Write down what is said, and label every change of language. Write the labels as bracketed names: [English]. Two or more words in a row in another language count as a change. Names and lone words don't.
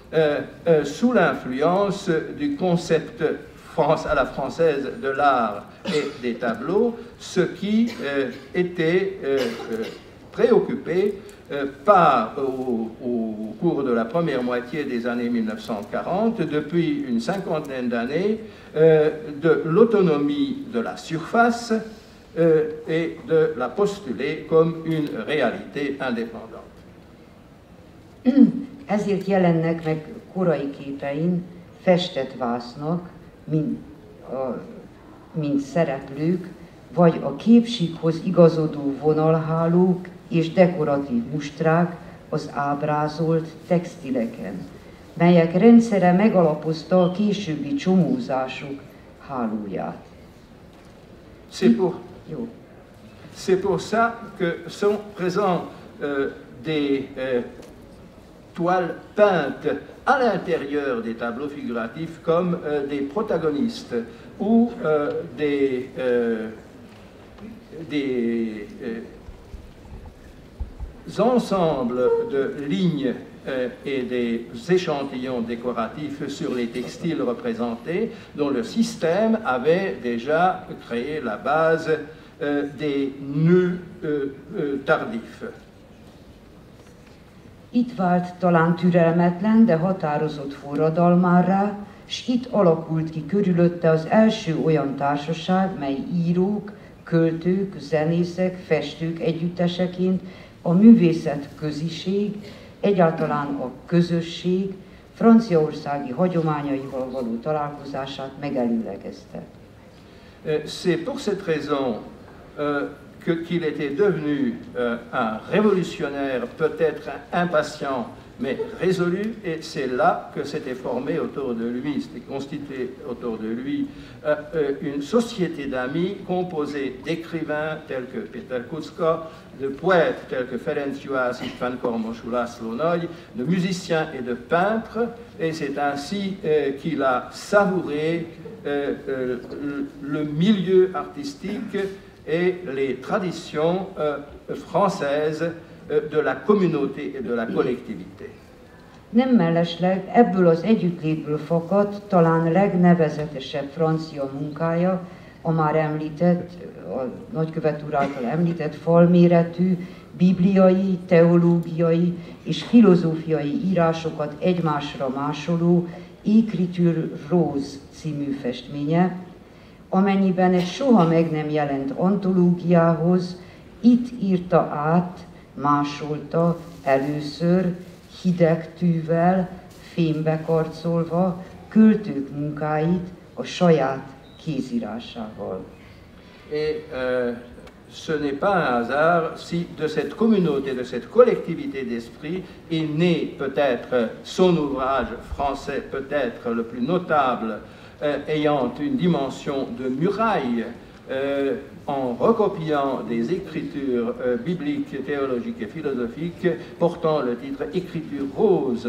[French] sous l'influence du concept à la française de l'art et des tableaux, ce qui était préoccupé par, au cours de la première moitié des années 1940, depuis une cinquantaine d'années, de l'autonomie de la surface et de la postuler comme une réalité indépendante. [Hungarian] Ezért jelennek meg korai képein festett vásznak, mint szereplők, vagy a képsíkhoz igazodó vonalhálók és dekoratív mustrák az ábrázolt textileken, melyek rendszere megalapozta a későbbi csomózások hálóját. [French] C'est pour ça que sont présents des toiles peintes à l'intérieur des tableaux figuratifs comme des protagonistes ou des ensembles de lignes et des échantillons décoratifs sur les textiles représentés, dont le système avait déjà créé la base des nœuds tardifs. [Hungarian] Itt vált talán türelmetlen, de határozott forradalmárrá, s itt alakult ki körülötte az első olyan társaság, mely írók, költők, zenészek, festők együtteseként a művészet köziség, egyáltalán a közösség franciaországi hagyományaival való találkozását megelőlegezte. [French] C'est pour cette raison qu'il était devenu un révolutionnaire, peut-être impatient, mais résolu, et c'est là que s'était formé autour de lui, s'était constitué autour de lui une société d'amis composée d'écrivains tels que Péter Kuczko, de poètes tels que Ferenc Juhász, István Kormos, László Nagy, de musiciens et de peintres, et c'est ainsi qu'il a savouré le milieu artistique et les traditions françaises de la communauté et de la collectivité. [Hungarian] Nem mellesleg ebből az együttlétből fakadt talán legnevezetesebb francia munkája, a már említett, a nagykövet úr által említett falméretű, bibliai, teológiai és filozófiai írásokat egymásra másoló Écriture Rose című festménye, amennyiben egy soha meg nem jelent antológiához itt írta át, másolta először hideg tűvel, fémbe karcolva költők munkáit a saját kézírásával. [French] Et ce n'est pas un hasard si de cette communauté, de cette collectivité d'esprit est né peut-être son ouvrage français, peut-être le plus notable, ayant une dimension de muraille, en recopiant des écritures bibliques, théologiques et philosophiques portant le titre Écriture rose.